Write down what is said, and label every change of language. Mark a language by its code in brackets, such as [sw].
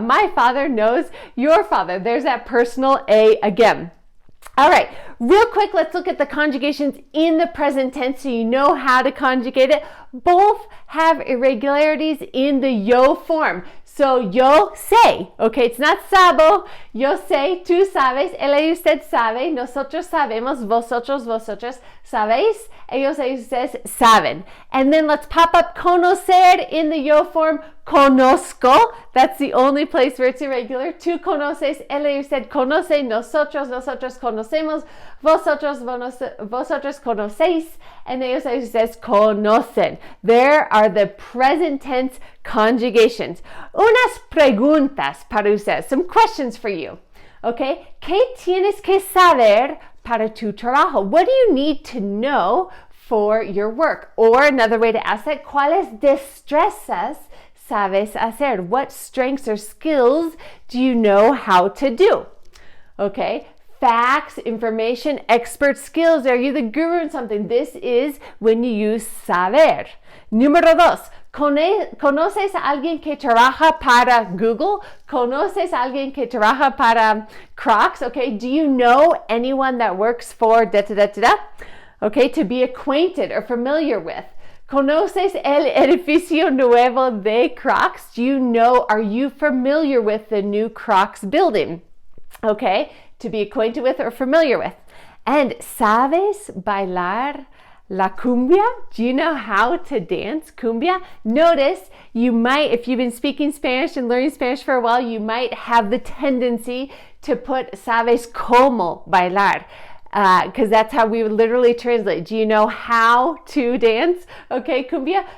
[en] My father knows your father. There's that personal a again. All right, real quick, let's look at the conjugations in the present tense so you know how to conjugate it. Both have irregularities in the yo form. So [es] yo sé, [en] okay, it's not sabo. [es] Yo sé, tú sabes, él y usted sabe, nosotros sabemos, vosotros, vosotras sabéis, ellos y ustedes saben. [en] And then let's pop up conocer in the yo form. Conozco, that's the only place where it's irregular. [es] Tú conoces, él y usted conoce, nosotros, nosotros conocemos, vosotros, vosotros conocéis, and ellos y ustedes conocen. [en] There are the present tense conjugations. [es] Unas preguntas para ustedes, [en] some questions for you. Okay, [es] ¿qué tienes que saber para tu trabajo? [en] What do you need to know for your work. Or another way to ask that, [es] ¿cuáles destrezas sabes hacer? [en] What strengths or skills do you know how to do? Okay, facts, information, expert skills. Are you the guru in something? This is when you use saber. [es] Número dos, ¿conoces a alguien que trabaja para Google? ¿Conoces a alguien que trabaja para Crocs? [en] Okay, do you know anyone that works for da-da-da-da-da? Okay, to be acquainted or familiar with. [es] ¿Conoces el edificio nuevo de Crocs? [en] Do you know, are you familiar with the new Crocs building? Okay, to be acquainted with or familiar with. [es] And ¿sabes bailar la cumbia? [en] Do you know how to dance cumbia? Notice you might, if you've been speaking Spanish and learning Spanish for a while, you might have the tendency to put [es] ¿sabes cómo bailar? [en] Because that's how we would literally translate. Do you know how to dance? Okay, cumbia.